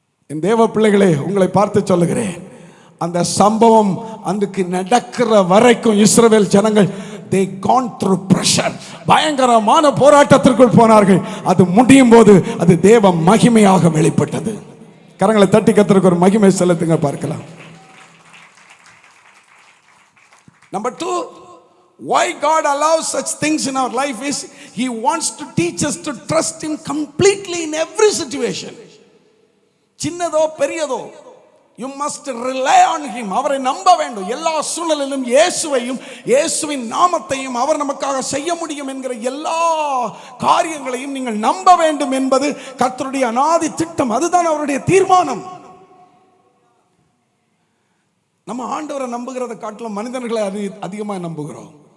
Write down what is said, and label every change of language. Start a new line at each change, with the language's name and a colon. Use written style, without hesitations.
Tamil: என் தேவ பிள்ளைகளே, உங்களை பார்த்து சொல்லுகிறேன், அந்த சம்பவம் அன்றைக்கு நடக்கிற வரைக்கும் இஸ்ரவேல் ஜனங்கள்
English: they gone through pressure,
Tamil: பயங்கரமான போராட்டத்திற்குள் போனார்கள். அது முடியும் போது அது தேவ மகிமையாக வெளிப்பட்டது. கரங்களை தட்டி கர்த்தருக்கு ஒரு மகிமை செலுத்துங்க பார்க்கலாம்.
English: Number 2, why God allows such things in our life is He wants to teach us to trust Him completely in every situation.
Tamil: சின்னதோ பெரியதோ,
English: you must rely on Him.
Tamil: அவரை நம்ப வேண்டும். எல்லா சூழ்நிலையிலும் இயேசுவையும் இயேசுவின் நாமத்தையும் அவர் நமக்காக செய்ய முடியும் என்கிற எல்லா காரியங்களையும் நீங்கள் நம்ப வேண்டும் என்பது கர்த்தருடைய அநாதி திட்டம். அதுதான் அவருடைய தீர்மானம். நம்ம ஆண்டவரை நம்புகிறதை காட்டிலும் மனிதர்களை அதிகமாக நம்புகிறோம்.